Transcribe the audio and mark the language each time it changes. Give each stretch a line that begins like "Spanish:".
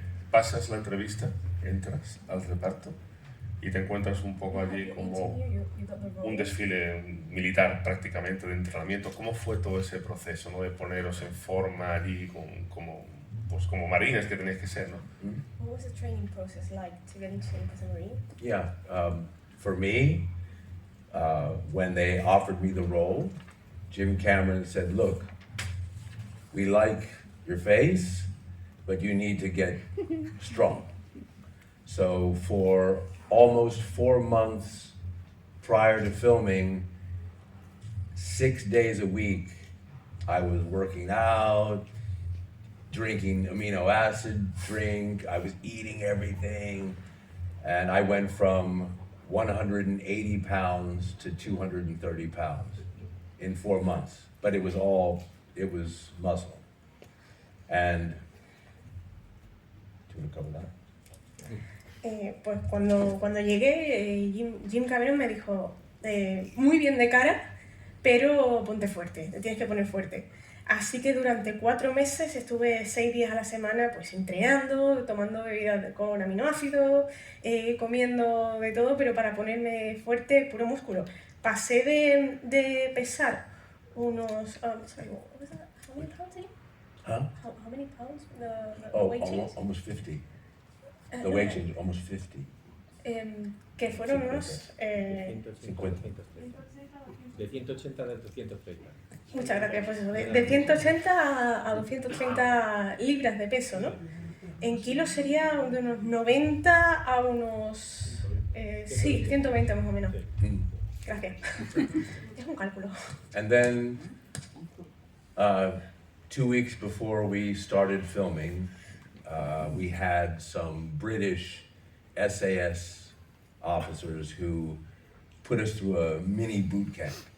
Spanish: Pasas la entrevista, entras al reparto y te encuentras un poco allí como un desfile militar prácticamente de entrenamiento. ¿Cómo fue todo ese proceso, ¿no? De poneros en forma allí como marines que tenéis que ser, ¿no?
English: What was the training process like to get into as a Marine? Yeah, for me, when they offered me the role, Jim Cameron said, "Look, we like your face, but you need to get strong." So for almost 4 months prior to filming, 6 days a week, I was working out, drinking amino acid drink, I was eating everything, and I went from 180 pounds to 230 pounds in 4 months. But it was muscle. And, do you want to cover that?
Spanish: Pues cuando llegué, Jim Cameron me dijo, muy bien de cara, pero ponte fuerte, te tienes que poner fuerte. Así que durante 4 meses estuve 6 días a la semana pues entrenando, tomando bebidas con aminoácidos, comiendo de todo, pero para ponerme fuerte, puro músculo. Pasé de pesar unos...
English: sorry, what was that? How many pounds? Huh? How many pounds? The Oh, weight change? almost 50. The weight change, almost 50.
Spanish: Que fueron unos... 50. De 180 a 230. Muchas gracias, pues eso, de 180 a 230 libras de peso, ¿no? En kilos sería de unos 90 a unos... sí, 120 más o menos. Mm. Gracias. Es un cálculo.
English: And then, 2 weeks before we started filming, we had some British SAS officers who put us through a mini boot camp.